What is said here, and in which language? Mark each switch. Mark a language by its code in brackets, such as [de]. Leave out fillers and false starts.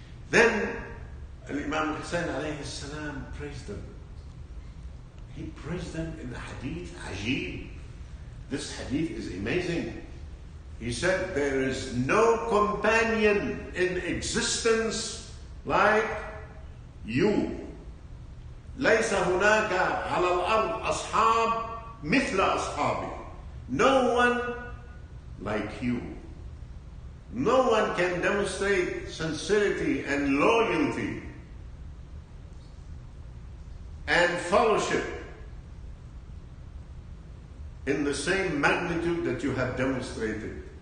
[en] Then Imam Hussein alayhi salam praised them. He praised them in the hadith, ajib. This hadith is amazing. He said, there is no companion in existence like you. [ar] ليس هناك على الأرض أصحاب مثل أصحابي. [en] No one like you. No one can demonstrate sincerity and loyalty and fellowship in the same magnitude that you have demonstrated.